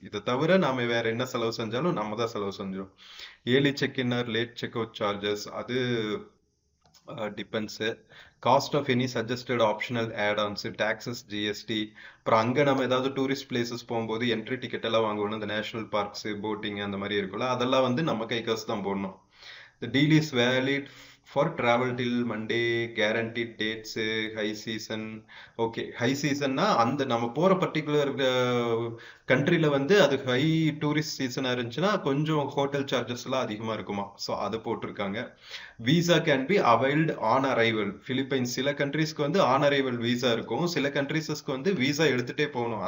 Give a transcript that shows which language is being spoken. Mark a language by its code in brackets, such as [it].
[ta] இதை தவிர நாம வேற என்ன செலவு செஞ்சாலும் நம்ம தான் செலவு செஞ்சோம். [en] Early check in or late check out charges அது depends. Cost of any suggested optional add-ons, taxes, GST. [ta] அப்புறம் அங்கே நம்ம ஏதாவது டூரிஸ்ட் பிளேசஸ் போகும்போது என்ட்ரி டிக்கெட் எல்லாம் வாங்கணும். இந்த நேஷனல் பார்க்ஸ், போட்டிங் அந்த மாதிரி இருக்குல்ல, அதெல்லாம் வந்து நம்ம கை காசு தான் போடணும். [en] The deal is valid for travel till Monday, guaranteed dates, high season. [ta] Okay, high சீசன்னா அந்த நம்ம போற பர்டிகுலர் கண்ட்ரில வந்து அது ஹை டூரிஸ்ட் சீசனா இருந்துச்சுன்னா கொஞ்சம் ஹோட்டல் சார்ஜஸ் எல்லாம் அதிகமா இருக்குமா. ஸோ அதை போட்டிருக்காங்க. [en] Visa can be availed on arrival. [ta] Philippines சில கண்ட்ரீஸ்க்கு வந்து ஆன் அரைவல் விசா இருக்கும், சில கண்ட்ரீஸ்க்கு வந்து விசா எடுத்துட்டே போகணும்.